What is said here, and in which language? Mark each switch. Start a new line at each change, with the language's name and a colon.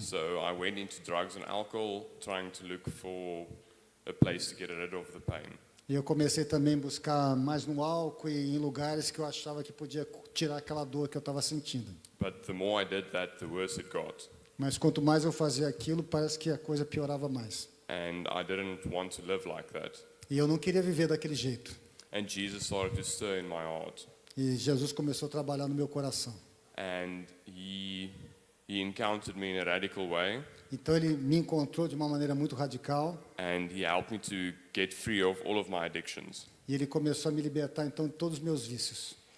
English: So I went into drugs and alcohol, trying to look for a place to get rid of the pain.
Portuguese: E eu comecei também a buscar mais no álcool e em lugares que eu achava que podia tirar aquela dor que eu estava sentindo.
English: But the more I did that, the worse it got.
Portuguese: Mas quanto mais eu fazia aquilo, parece que a coisa piorava mais.
English: And I didn't want to live like that.
Portuguese: E eu não queria viver daquele jeito.
English: And Jesus started to stir in my heart.
Portuguese: E Jesus começou a trabalhar no meu coração.
English: and he encountered me in a radical way,
Portuguese: Então ele me encontrou de uma maneira muito radical
English: and he helped me to get free of all of my addictions.
Portuguese: e ele começou a me libertar então de todos os meus vícios.